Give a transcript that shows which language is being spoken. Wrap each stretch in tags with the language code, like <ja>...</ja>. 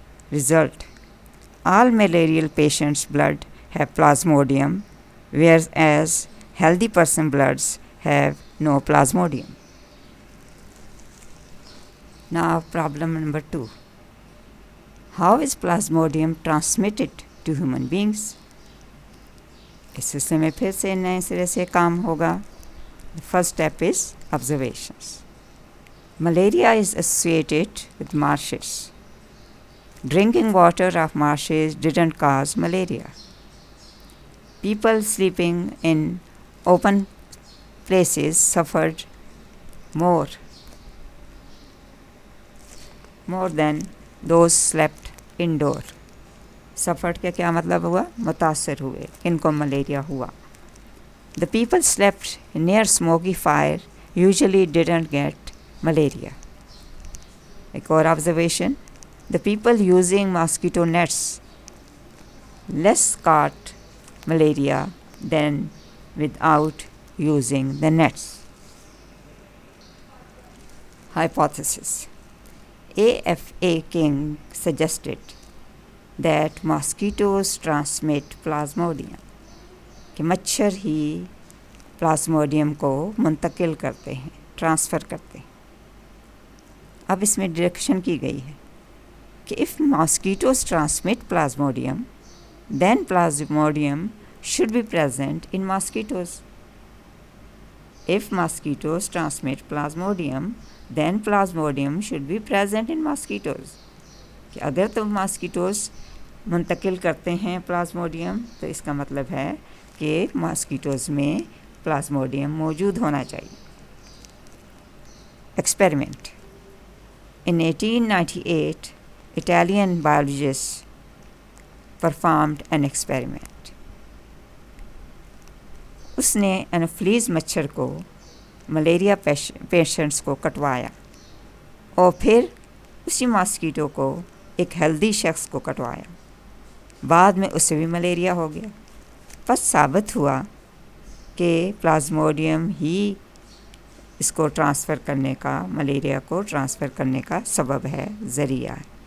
<en>Result: all malarial patients' blood have plasmodium, whereas healthy person bloods have no plasmodium. Now problem number 2. How is plasmodium transmitted to human beings?</en> <ur>اس سلسلے میں پھر سے نئے سرے سے کام ہوگا.</ur> <en>First step is observations. Malaria is associated with marshes. Drinking water of marshes didn't cause malaria. People sleeping in open places suffered more than those slept indoor.</en> <ur>Suffered کا کیا مطلب ہوا؟ متاثر ہوئے، ان کو ملیریا ہوا.</ur> <en>The people slept near smoky fire usually didn't get malaria.</en> <ur>ایک اور</ur> <en>observation: the people using mosquito nets less caught malaria than without using the nets. Hypothesis: A.F.A. King suggested that mosquitoes transmit plasmodium.</en> <ur>کہ مچھر ہی plasmodium کو منتقل کرتے ہیں، transfer کرتے ہیں. اب اس میں ڈائریکشن کی گئی ہے کہ</ur> <en>if mosquitoes transmit plasmodium, then plasmodium should be present in mosquitoes. If mosquitoes transmit plasmodium, then plasmodium should be present in mosquitoes.</en> <ur>کہ اگر تو ماسکیٹوز منتقل کرتے ہیں پلازموڈیم تو اس کا مطلب ہے کہ ماسکیٹوز میں پلازموڈیم موجود ہونا چاہیے.</ur> <en>Experiment. In 1898, Italian biologists performed an experiment.</en> <ur>اس نے انوفلیز مچھر کو ملیریا پیشنٹس کو کٹوایا اور پھر اسی ماسکیٹو کو ایک ہیلدی شخص کو کٹوایا. بعد میں اسے بھی ملیریا ہو گیا. بس ثابت ہوا کہ پلازموڈیم ہی اس کو ٹرانسفر کرنے کا، ملیریا کو ٹرانسفر کرنے کا سبب ہے، ذریعہ ہے.</ur>